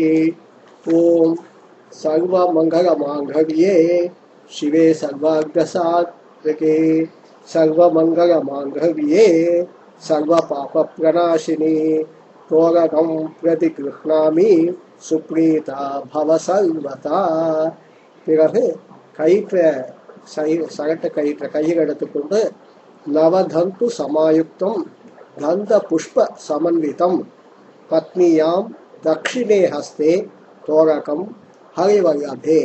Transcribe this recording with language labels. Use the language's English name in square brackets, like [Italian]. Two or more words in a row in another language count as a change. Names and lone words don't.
[Sanskrit] ओम सर्वमंगलमांगल्ये शिवे सर्वार्धसाधके सर्वमंगलमांगल्ये सर्वपापप्रणाशिनी तोरकं प्रतिगृह्णामि सुप्रीता भव सर्वदा. [Tamil] பிறகு கயிற்றை சகட்ட கயிற்றை கையில் எடுத்துக்கொண்டு [Sanskrit] नवतन्तु समायुक्तं गन्ध पुष्प समन्वितम् पत्न्यां दक्षिणे हस्ते तोरकं हरिवल्लभे.